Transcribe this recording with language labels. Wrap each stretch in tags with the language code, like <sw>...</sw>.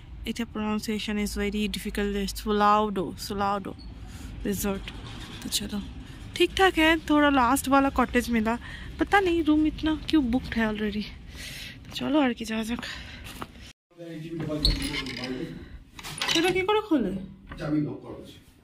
<en>এটা pronunciation is very difficult. সোলাউডো resort.</en> <bn>তো চলো</bn> <hi>ठीक ठाक है, थोड़ा लास्ट वाला कॉटेज मिला, पता नहीं रूम इतना क्यों बुकड है ऑलरेडी। तो चलो</hi> <bn>আর কি যাওয়া যাক। এটা কি করে খোলে? চাবি লক করা আছে।</bn>